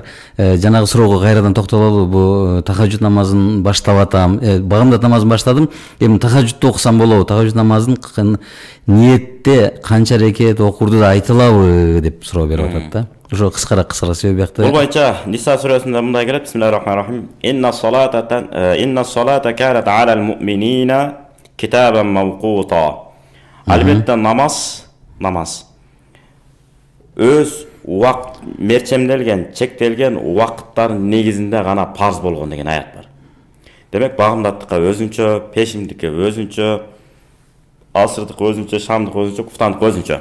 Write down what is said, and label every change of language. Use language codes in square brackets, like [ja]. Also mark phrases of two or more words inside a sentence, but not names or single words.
[ky] Жанагы суроого кайрадан токтололу. Бу тахажжуд намазын баштап атам. Багымдат намазын баштадым. Эми тахажжудду окусам болобу? Тахажжуд намазын ниетте канча рекет окурду да айтылабы деп суроо берип атат да. Ошо кыскараак себеп бияктı. Бул боюнча Ниса сүрөсүндө мындай келет: [ar] بسم الله الرحمن الرحيم. إن الصلاة كانت على المؤمنين كتابا موقوتا. [ky] Албетте намаз өз убакыт мерчемделген, чектелген убакыттардын негизинде гана парз болгон деген аят бар. Демек багымдаттыкка өзүнчө, пешимдикке өзүнчө, асырдыкка өзүнчө, шамдыкка өзүнчө, куфтандыкка өзүнчө.